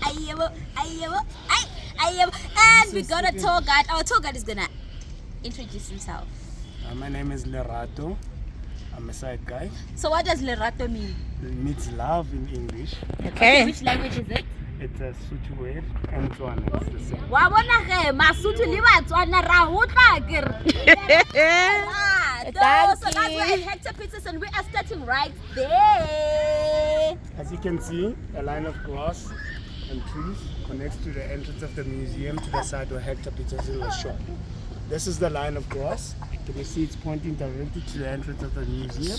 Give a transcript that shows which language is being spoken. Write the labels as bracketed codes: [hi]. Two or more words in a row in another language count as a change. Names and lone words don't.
[en] And we got a tour guide. Our tour guide is gonna introduce himself. My name is Lerato. I'm a side guy. So what does Lerato mean? It means love in English. Okay. Which language is it? It's a Sotho word and Tswana. It's the same. [st] Wa bona ge Masotho le Batswana ra hotla akere. [en] So that's where at Hector Peterson. We are starting right there. As you can see, a line of grass and trees connects to the entrance of the museum to the side where Hector Peterson was shot. This is the line of grass. Can you see it's pointing directly to the entrance of the museum?